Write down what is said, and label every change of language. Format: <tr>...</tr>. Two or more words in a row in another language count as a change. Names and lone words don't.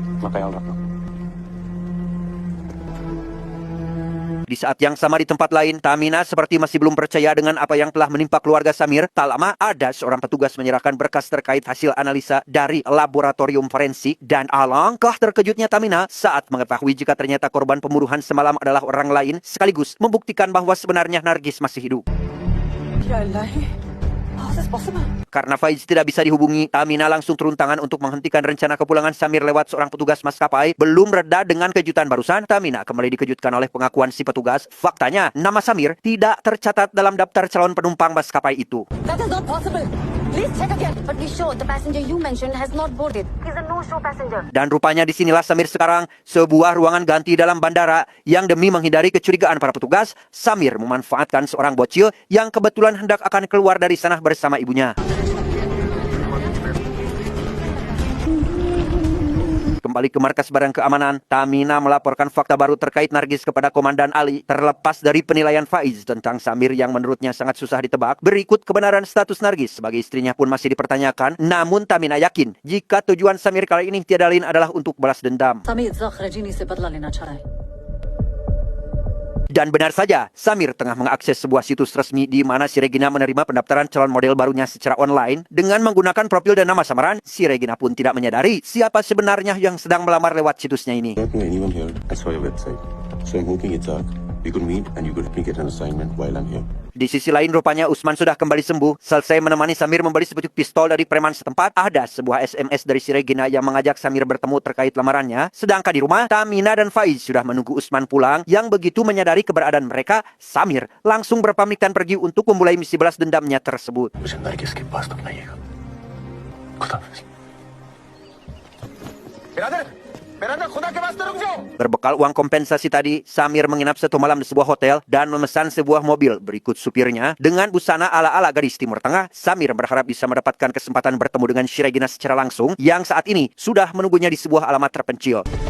<id>Di saat yang sama di tempat lain, Tamina seperti masih belum percaya dengan apa yang telah menimpa keluarga Samir. Tak lama, ada seorang petugas menyerahkan berkas terkait hasil analisa dari laboratorium forensik. Dan alangkah terkejutnya Tamina saat mengetahui jika ternyata korban pembunuhan semalam adalah orang lain, sekaligus membuktikan bahwa sebenarnya Nargis masih hidup.</id> <ar>Ya Allah.</ar> <en>How is this possible?</en> <id>Karena Faiz tidak bisa dihubungi, Tamina langsung turun tangan untuk menghentikan rencana kepulangan Samir lewat seorang petugas maskapai. Belum reda dengan kejutan barusan, Tamina kembali dikejutkan oleh pengakuan si petugas. Faktanya, nama Samir tidak tercatat dalam daftar calon penumpang maskapai itu.</id> <en>That is not possible. Please check again. But be sure the passenger you mentioned has not boarded. He's a no-show passenger.</en> <id>Dan rupanya disinilah Samir sekarang, sebuah ruangan ganti dalam bandara yang demi menghindari kecurigaan para petugas, Samir memanfaatkan seorang bocil yang kebetulan hendak akan keluar dari sana bersama ibunya. Kembali ke markas Badan Keamanan, Tamina melaporkan fakta baru terkait Nargis kepada Komandan Ali. Terlepas dari penilaian Faiz tentang Samir yang menurutnya sangat susah ditebak, berikut kebenaran status Nargis sebagai istrinya pun masih dipertanyakan. Namun Tamina yakin jika tujuan Samir kali ini tiada lain adalah untuk balas dendam.</id> <hi>Samir Zakhrajini से बदला लेना चाह रहा है.</hi> <id>Dan benar saja, Samir tengah mengakses sebuah situs resmi di mana Siregina menerima pendaftaran calon model barunya secara online. Dengan menggunakan profil dan nama samaran, Siregina pun tidak menyadari siapa sebenarnya yang sedang melamar lewat situsnya ini.</id> <en>Not know anyone here. I saw your website, so I'm hoping it's Ark. We could meet and you could help me get an assignment while I'm here.</en> <id>Di sisi lain rupanya Usman sudah kembali sembuh. Selesai menemani Samir membeli sepucuk pistol dari preman setempat, ada sebuah SMS dari si Regina yang mengajak Samir bertemu terkait lamarannya. Sedangkan di rumah, Tamina dan Faiz sudah menunggu Usman pulang. Yang begitu menyadari keberadaan mereka, Samir langsung berpamitan pergi untuk memulai misi balas dendamnya tersebut.</id> <hi>मुझे नरगिस के पास तक लाइएगा। खुदाफिज।</hi> <id>Berbekal uang kompensasi tadi, Samir menginap satu malam di sebuah hotel dan memesan sebuah mobil berikut supirnya. Dengan busana ala-ala gadis Timur Tengah, Samir berharap bisa mendapatkan kesempatan bertemu dengan si Regina secara langsung yang saat ini sudah menunggunya di sebuah alamat terpencil.</id>